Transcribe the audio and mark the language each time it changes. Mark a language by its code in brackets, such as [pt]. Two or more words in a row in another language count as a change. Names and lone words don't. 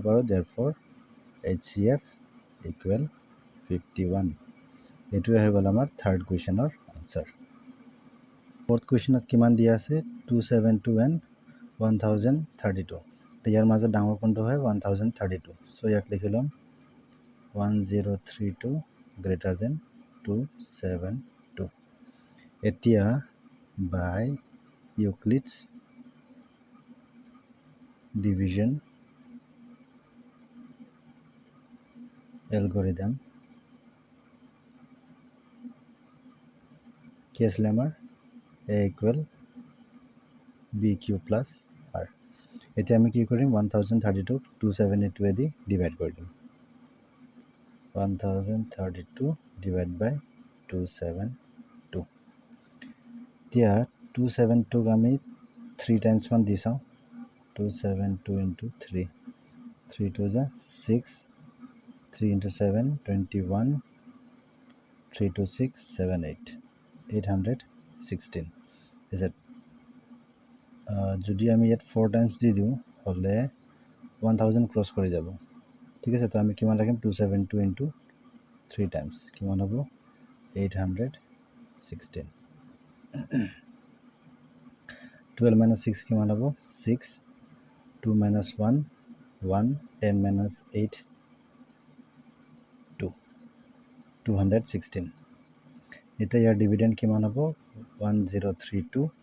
[as] পাৰোঁ [en] therefore HCF equal 51 [as] এইটোৱে হৈ গ'ল আমাৰ থাৰ্ড কুৱেশ্যনৰ আনসাৰ ফোর্থ কুৱেশ্যনত কিমান দিয়া আছে 272 and 1032 ইয়াৰ মাজত ডাঙৰ কোনটো হয় 1032 সো ইয়াক লিখি ল'ম 1032 [en] greater than 272 [as] এতিয়া [en] by Euclid's division [as] algorithm কি আছিলে আমাৰ [en] a equal bq plus r [as] এতিয়া আমি কি কৰিম 1032 272 দি ডিভাইড কৰি দিম 1032 [en] divide by 272 [as] এতিয়া 272 আমি 3 টাইমছ মান দি চাওঁ 272 into [en] 3 3 to the 6 3 into 7 21 3 to 6 7 8 816 is it [as] যদি আমি ইয়াত 4 টাইমছ দি দিওঁ হলে 1000 ক্রস কৰি যাব ঠিক আছে তো আমি কিমান ৰাখিম 272 into 3 টাইমছ কিমান হ'ব 816 12 minus 6 কিমান হ'ব 6 2 minus 1 1 10 minus 8 2 216 এতিয়া ইয়াৰ ডিভিডেন্ড কিমান হ'ব 1032